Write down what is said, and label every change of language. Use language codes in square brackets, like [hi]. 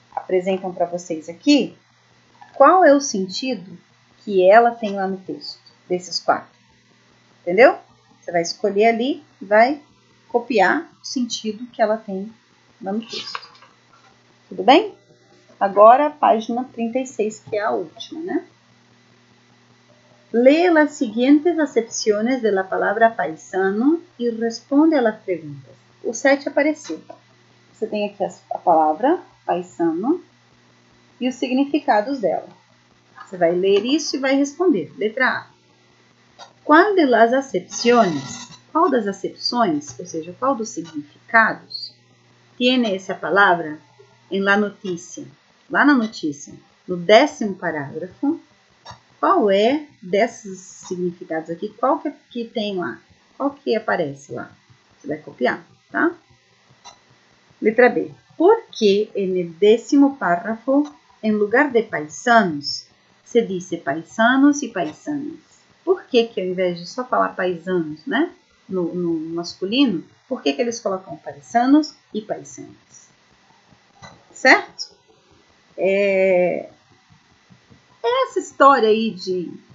[pt] apresentam para vocês aqui, qual é o sentido que ela tem lá no texto, desses 4. Entendeu? Você vai escolher ali e vai copiar o sentido que ela tem lá no texto. Tudo bem? Agora, a página 36, que é a última, né? [es] Lee las siguientes acepciones de la palabra paisano e responde a las preguntas. [pt] O 7 apareceu. Você tem aqui a palavra paisano e os significados dela. Você vai ler isso e vai responder. Letra A. Qual [es] de las acepciones, [pt] qual das acepções, ou seja, qual dos significados, [es] tiene [pt] essa palavra em la notícia? Lá na notícia, no 10º parágrafo, qual é desses significados aqui? Qual que tem lá? Qual que aparece lá? Você vai copiar, tá? Letra B. [es] ¿Por qué en el 10º párrafo, en lugar de paisanos, se dice paisanos e paisanas? [pt] Por que ao invés de só falar paisanos, né? No masculino, por que eles colocam paisanos e paisanas? Certo? Essa história aí de...